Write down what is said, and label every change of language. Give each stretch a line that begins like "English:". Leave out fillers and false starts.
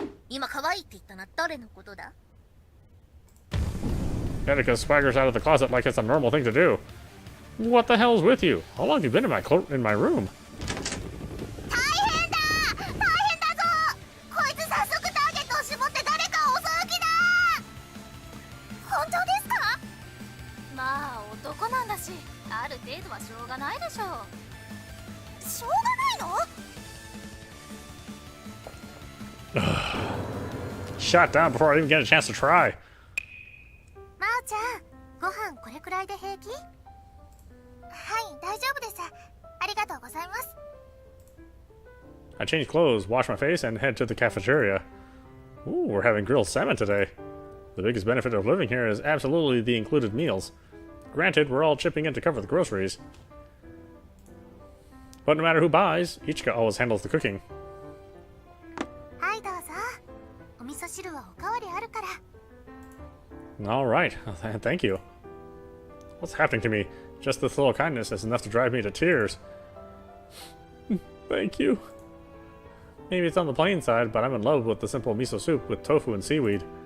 Japanese: 今可愛いって言ったのは誰のことだ？
English: Etika swaggers out of the closet like it's a normal thing to do. What the hell's with you? How long have you been in my room?
Japanese: 大変だぞ。こいつ早速ターゲットを絞って誰かを襲う気だ。本当ですか？まあ男なんだし、ある程度はしょうがないでしょう。しょうがないの？
English: Shot down before I even get a chance to try.
Japanese: まおちゃん、ご飯これくらいで平気？はい、大丈夫です。ありがとうございます。
English: I change clothes, wash my face, and head to the cafeteria. Ooh, we're having grilled salmon today. The biggest benefit of living here is absolutely the included meals. Granted, we're all chipping in to cover the groceries. But no matter who buys, Ichika always handles the cooking.
Japanese: はいどうぞ。お味噌汁はおかわりあるから。
English: Alright, thank you. What's happening to me? Just this little kindness is enough to drive me to tears. Thank you. Maybe it's on the plain side, but I'm in love with the simple miso soup with tofu and seaweed.